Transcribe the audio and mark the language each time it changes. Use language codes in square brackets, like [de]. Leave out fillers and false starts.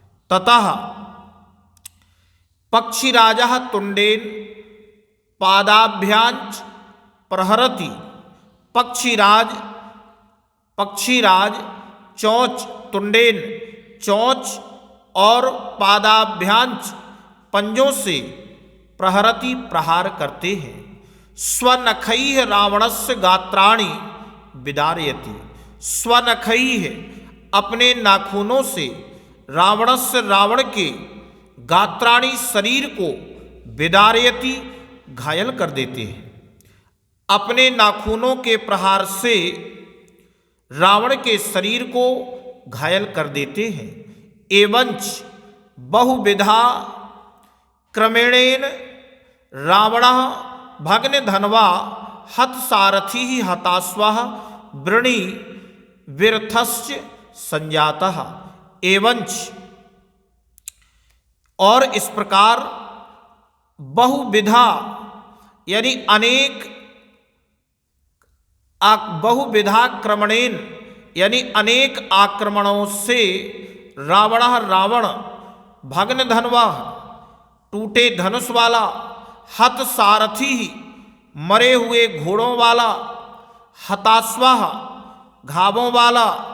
[sa] ततः पक्षिराजः तुंडेन पादाभ्यांच प्रहरति। [hi] पक्षीराज चोंच, तुंडेन, चोंच और पादाभ्यांच, पंजों से, प्रहरति, प्रहार करते हैं। [sa] स्वनखैः रावणस्य गात्राणि विदारयति। [hi] स्वनखैः, अपने नाखूनों से, रावणस्य, रावण के, गात्राणि, शरीर को, विदारयति, घायल कर देते हैं। अपने नाखूनों के प्रहार से रावण के शरीर को घायल कर देते हैं। [sa] एवंच बहुविधा क्रमेणेन रावणः भग्नधन्वा हतसारथी हताश्वः वृणी विरथश्च संजातः एवंच। [hi] और इस प्रकार बहुविधा यानी अनेक बहुविधा क्रमणेन यानी अनेक आक्रमणों से रावण भग्नधन्वा टूटे धनुष वाला, हत सारथी मरे हुए घोड़ों वाला, हताश्वाह घावों वाला,